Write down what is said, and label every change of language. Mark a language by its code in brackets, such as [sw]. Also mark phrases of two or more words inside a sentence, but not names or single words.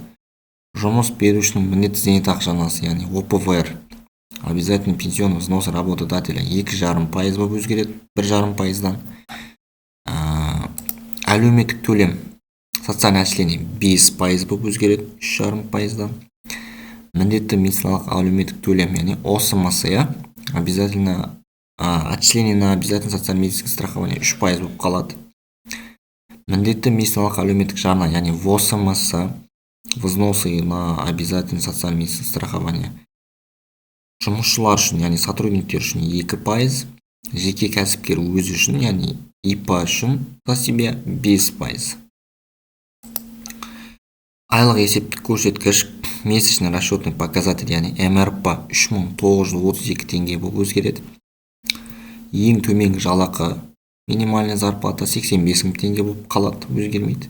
[kk] Жұмыс берушінің міндетті зейнетақы жарнасы, яғни ОПВР, [ru] обязательно пенсионный взнос работодателя [kk] 2,5% болып өзгереді, 1,5%-дан. Әлеуметтік төлем, [ru] социальный начисление [kk] 5% болып өзгереді, 3,5%-дан. Міндетті медициналық әлеуметтік төлем, яғни ОСМС, [ru] обязательно отчисление на обязательно социальное медицинское страхование [kk] 3% болып қалады. Міндетті медициналық әлеуметтік жарна, яғни ВОСМС, [ru] взносы на обязательно социальное медицинское страхование. [kk] Жұмысшылар үшін, яғни сотрудниктер үшін 2%, жеке кәсіпкер өзі үшін, яғни ИП үшін [ru] за себя [kk] 5%. Айлық есептік көрсеткіш, [ru] месячный расчетный показатель, [kk] яғни МРП 3932 теңге болып өзгереді. Ең төменгі жалақы, [ru] минимальный зарплата [kk] 85.000 теңге болып қалады, өзгермейді.